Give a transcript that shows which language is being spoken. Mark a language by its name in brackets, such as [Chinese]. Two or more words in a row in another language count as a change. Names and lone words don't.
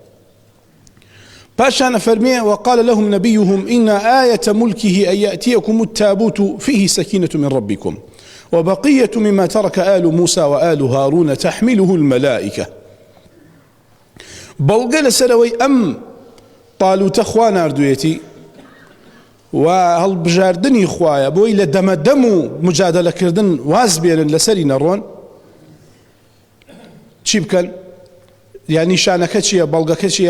[Central Kurdish] پاشان فەرمێ [Arabic] وقال لهم نبيهم إن آية ملكه أن يأتيكم التابوت فيه سكينة من ربكم وبقية مما ترك آل موسى وآل هارون تحمله الملائكة. [Central Kurdish] بەڵگە لەسەرەوەی ئەم طالوتە خوا ناردوویەتی و هەڵبژاردننی خوایە بۆی لە دەمەدەم و مجادلەکردن واز بێنن لەسەری نەڕۆن، چی بکەن؟ یا نیشانەکە چییە؟ بەڵگەکە چییە؟